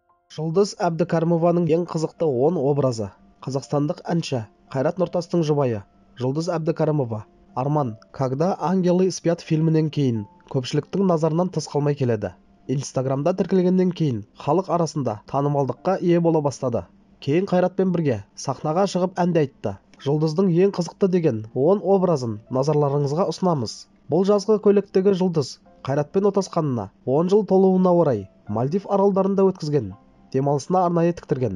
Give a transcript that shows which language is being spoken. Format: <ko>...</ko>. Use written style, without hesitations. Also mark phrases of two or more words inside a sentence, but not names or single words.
<kk>Жұлдыз Әбдікәрімованың ең қызықты 10 образы. Қазақстандық әнші Қайрат Нұртастың жұбайы Жұлдыз Әбдікәрімова «Арман. Когда ангелы спят» фильмінен кейін көпшіліктің назарынан тыс қалмай келеді. Инстаграмда тіркелгеннен кейін халық арасында танымалдыққа ие бола бастады. Кейін Қайратпен бірге сахнаға шығып ән де айтты. Жұлдыздың ең қызықты деген 10 образын назарларыңызға ұсынамыз. Бұл жазғы көйлектегі Жұлдыз Қайратпен отасқанына 10 жыл толуына орай Мальдив аралдарында өткізген демалысына арнайы тіктірген.</kk>